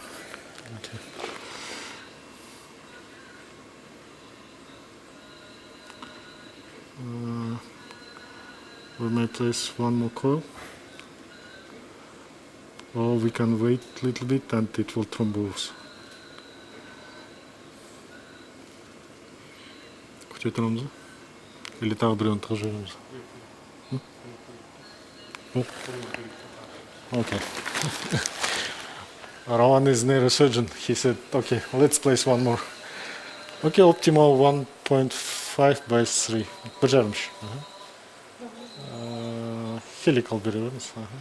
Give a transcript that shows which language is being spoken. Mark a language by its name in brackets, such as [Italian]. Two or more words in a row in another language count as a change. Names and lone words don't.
[English] Okay. We may place one more coil, or we can wait a little bit and it will thrombose. [Kazakh] Күтетіреміз ба? Или тағы біреуін тығып жібереміз? [English] Okay. Rowan is neurosurgeon. He said, okay, let's place one more. Okay, optimal 1.5 by 3. Поджармش. [Kazakh] Helical береміз.